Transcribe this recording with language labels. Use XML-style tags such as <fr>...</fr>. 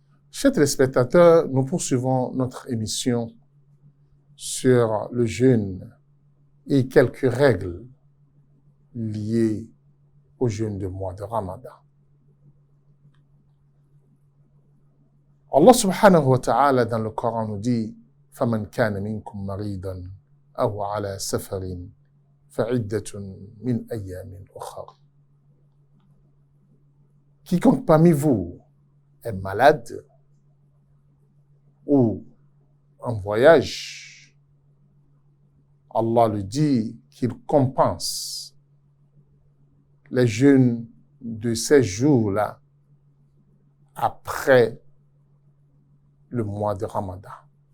<fr>Chers téléspectateurs, nous poursuivons notre émission sur le jeûne et quelques règles liées au jeûne du mois de Ramadan. Allah subhanahu wa ta'ala dans le Coran nous dit</fr> <ar>فَمَنْ كَانَ مِنْكُمْ مَرِيضًا أَوْ عَلَى سَفَرٍ فَعِدَّةٌ مِنْ أَيَّامٍ أُخَرَ.</ar> <fr>Quiconque parmi vous est malade ou en voyage, Allah lui dit qu'il compense les jeûnes de ces jours-là après le mois de Ramadan.</fr>